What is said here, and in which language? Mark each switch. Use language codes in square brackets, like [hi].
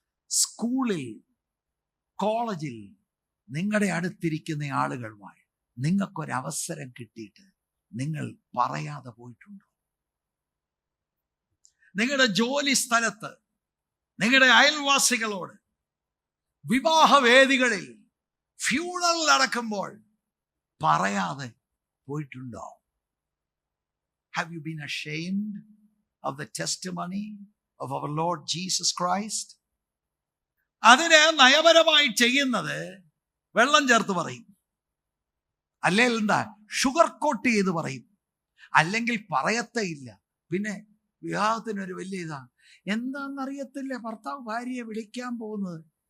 [ml] സ്കൂളിൽ, കോളേജിൽ നിങ്ങളുടെ അടുത്തിരിക്കുന്ന ആളുകളുമായി നിങ്ങൾക്കൊരവസരം കിട്ടിയിട്ട് നിങ്ങൾ പറയാതെ പോയിട്ടുണ്ടോ? നിങ്ങളുടെ ജോലി സ്ഥലത്ത്, നിങ്ങളുടെ അയൽവാസികളോട്, വിവാഹവേദികളിൽ, ഫ്യൂണറൽ നടക്കുമ്പോൾ പറയാതെ പോയിട്ടുണ്ടോ? [en] Have you been ashamed of the testimony of our Lord Jesus Christ? [ml] അതിന് നയപരമായി ചെയ്യുന്നത് വെള്ളം ചേർത്ത് പറയും, അല്ലെങ്കിൽ എന്താ ഷുഗർ കോട്ട് ചെയ്ത് പറയും, അല്ലെങ്കിൽ പറയത്തേ ഇല്ല. പിന്നെ വിവാഹത്തിനൊരു വലിയ ഇതാണ്, എന്താണെന്നറിയത്തില്ല ഭർത്താവ് ഭാര്യയെ വിളിക്കാൻ പോകുന്നത്.